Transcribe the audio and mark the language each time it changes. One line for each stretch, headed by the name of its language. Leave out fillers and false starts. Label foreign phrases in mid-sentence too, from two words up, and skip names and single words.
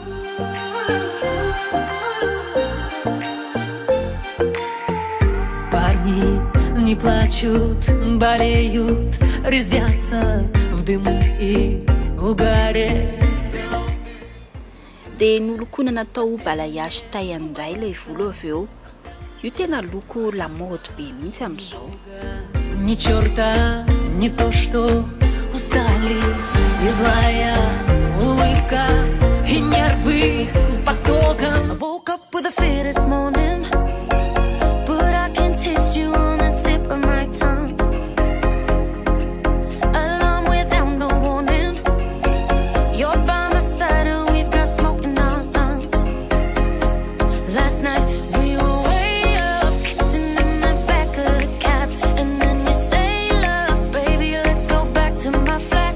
Russian: Парни не плачут, болеют, резвятся в дыму и угаре.
Malagasy: Dia nolokoana natao
French: balayage taille
Malagasy: anday ilay volo avy eo. Io tena loko lamody be mihitsy amin'izao.
Russian: Ни черта, не то что устали, и злая улыбка, и нервы потоком.
English: I woke up with a fear this morning, but I can taste you on the tip of my tongue. Alarm without no warning, you're by my side and we've got smoke in our lungs. Last night we were way up, kissing in the back of the cab, and then you say, love, baby, let's go back to my flat.